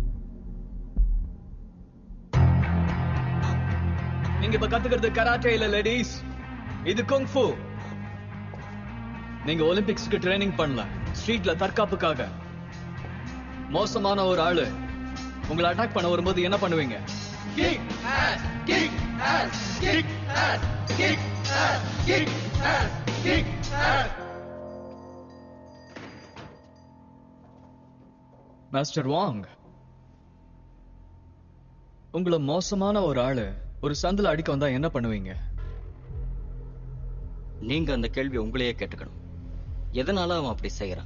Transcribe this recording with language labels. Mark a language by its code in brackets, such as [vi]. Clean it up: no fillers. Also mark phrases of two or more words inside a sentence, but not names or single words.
[ta] நீங்க இப்ப கத்துக்கிறது கராட்டே இல்ல லேடிஸ், இது குங்ஃபு. நீங்க ஒலிம்பிக்ஸ்க்கு ட்ரைனிங் பண்ணல, ஸ்ட்ரீட்ல தற்காப்புக்காக. மோசமான ஒரு ஆளு உங்களை அட்டாக் பண்ண வரும்போது என்ன பண்ணுவீங்க? [en] Kick ass, kick ass, kick ass, kick ass, kick ass, kick ass. [ta] மாஸ்டர் வாங், உங்களை மோசமான ஒரு ஆளு ஒரு சந்தில அடிக்க வந்தா என்ன பண்ணுவீங்க? நீங்க அந்த கேள்வி உங்களையே கேட்டுக்கணும். எதனால அவன் அப்படி செய்யறான்?